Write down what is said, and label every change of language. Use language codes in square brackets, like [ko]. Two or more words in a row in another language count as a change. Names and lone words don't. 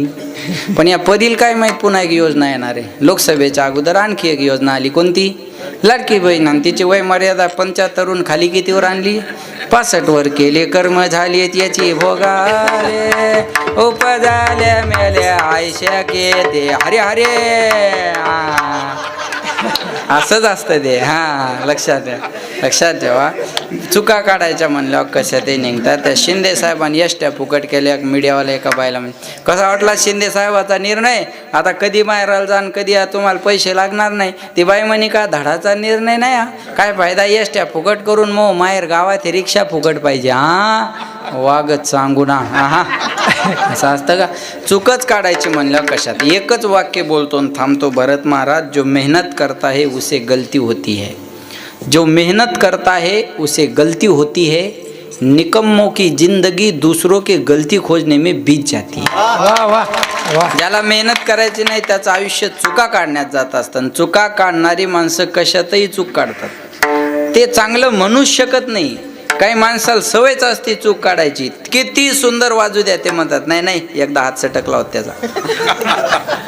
[mr] पण या परीला काय माहीत पुन्हा एक योजना येणार आहे. लोकसभेच्या अगोदर आणखी एक योजना आली. कोणती? लाडकी बहीण. आणि तिची वय मर्यादा 75 खाली कितीवर आणली? 65 वर केले. कर्म झाली याची भोगाले, उपजाल्या मेल्या आयशा के ते हरे हरे. असंच असतं ते. हां, लक्षात द्या, लक्षात ठेवा. चुका काढायच्या म्हणल्यावर कशा ते निघतात. त्या शिंदे साहेबांनी एसट्या फुकट केल्या. मीडियावाला एका बायला म्हणजे कसा वाटला शिंदे साहेबाचा निर्णय? आता कधी माहेराला जाण, कधी तुम्हाला पैसे लागणार नाही. ती बाई म्हणे का धडाचा निर्णय नाही हा, काय फायदा एसट्या फुकट करून, मग माहेर गावात रिक्षा फुकट पाहिजे. हां, वागत सांगू ना. हा असं असतं का? चुकच काढायची म्हणल्यावर कशात? एकच वाक्य बोलतो आणि थांबतो भरत महाराज, [hi] जो मेहनत करता है उसे गलती होती है, जो मेहनत करता है उसे गलती होती है, निकम्मों की जिंदगी दूसरों के गलती खोजने में बीत जाती है. वाह वाह वाह. [mr] ज्याला मेहनत करायची नाही त्याचं आयुष्य चुका काढण्यात जात असतं. चुका काढणारी माणसं कशातही चूक काढतात. ते चांगलं म्हणूच शकत नाही. काही माणसाला सवयच असते चूक काढायची. किती सुंदर वाजू द्या ते म्हणतात नाही नाही, एकदा हात सटकला होता त्याचा.